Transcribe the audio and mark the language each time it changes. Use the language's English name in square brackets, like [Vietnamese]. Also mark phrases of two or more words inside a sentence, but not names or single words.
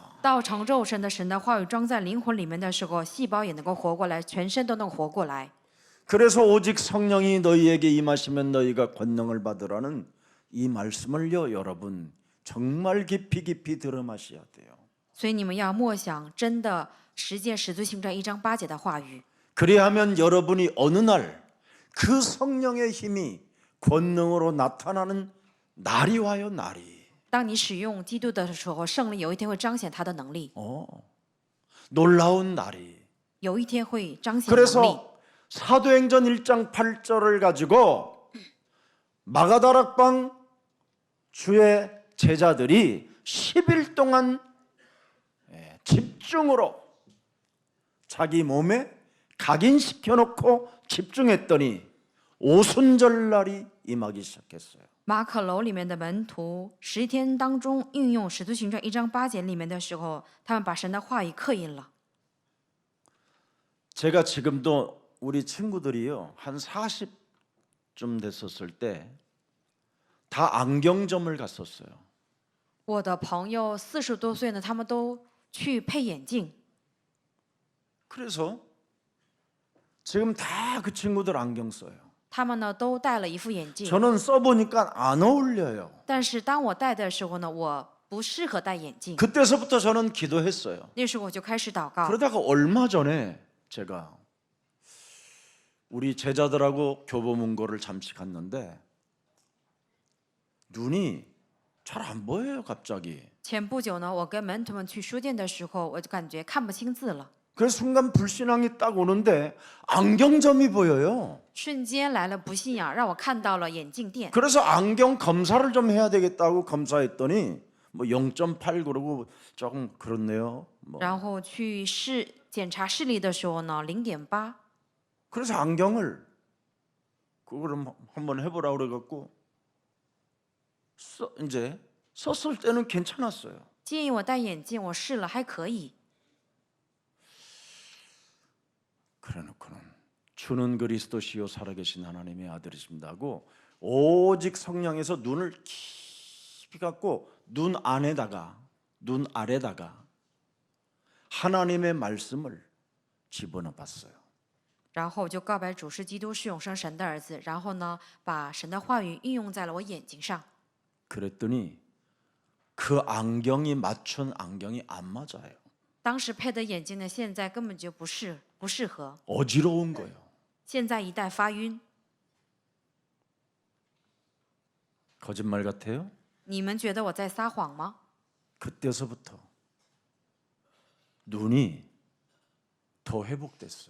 [Chinese] 到成肉身的神的话语装在灵魂里面的时候，细胞也能够活过来，全身都能活过来。 [Korean] 그래서 오직 성령이 너희에게 임하시면 너희가 권능을 받으라는 이 말씀을요 여러분 정말 깊이 깊이 들어 마셔야 돼요. [Chinese] 所以你们要默想，真的实践使徒行传1章8节的话语。 [Korean] 그리하면 여러분이 어느 날 그 성령의 힘이 권능으로 나타나는 날이 와요 날이. [Chinese] 当你使用基督的时候，圣灵有一天会彰显他的能力， [Korean] 놀라운 날이. [Chinese] 有一天会彰显能力。 [Korean] 그래서 사도행전 1장 8절을 가지고 마가다락방 주의 제자들이 10일 동안 집중으로 자기 몸에 각인시켜 놓고 집중했더니 오순절날이 임하기 시작했어요. [Chinese] 马可楼里面的门徒10天当中运用使徒行传1章8节里面的时候，他们把神的话语刻印了。 [Korean] 제가 지금도 우리 친구들이요 한 40쯤 됐었을 때 다 안경점을 갔었어요. [Chinese] 我的朋友40多岁呢，他们都去配眼镜。 [Korean] 그래서 지금 다 그 친구들 안경 써요. [Chinese] 他们呢都戴了一副眼镜， [Korean] 저는 써보니까 안 어울려요. [Chinese] 但是当我戴的时候呢，我不适合戴眼镜。 [Korean] 그때서부터 저는 기도했어요. [Chinese] 那时候我就开始祷告。 [Korean] 그러다가 얼마 전에 제가 우리 제자들하고 교보문고를 잠시 갔는데 눈이 잘 안 보여요 갑자기. [Chinese] 前不久呢，我跟门徒们去书店的时候，我就感觉看不清字了， [Korean] 그래서 순간 불신앙이 딱 오는데 안경점이 보여요. [Chinese] 瞬间来了不信仰，让我看到了眼镜店。 [Korean] 그래서 안경 검사를 좀 해야 되겠다고 검사했더니 뭐 0.8 그러고 조금 그렇네요. 뭐. [Chinese] 然后去检查视力的时候呢，0.8。 [Korean] 그래서 안경을 그거를 한번 해보라 그래갖고 이제 썼을 때는 괜찮았어요. [Chinese] 建议我戴眼镜，我试了还可以。 [Korean] 그래놓고는 주는 그리스도시요 살아계신 하나님의 아들이십니다 하고 오직 성령에서 눈을 깊이 감고 눈 아래다가 하나님의 말씀을 집어넣어 봤어요. [Chinese] 然后我就告白主是基督，是永生神的儿子。然后呢，把神的话语应用在了我眼睛上。 [Korean] 그랬더니 그 안경이 맞춘 안경이 안 맞아요. [Chinese] 当时配的眼镜呢，现在根本就不适合， [Korean] 어지러운 거예요. [Chinese] 现在一戴发晕。 [Korean] 거짓말 같아요? [Chinese] 你们觉得我在撒谎吗？ [Korean] 그때서부터 눈이 더 회복됐어요.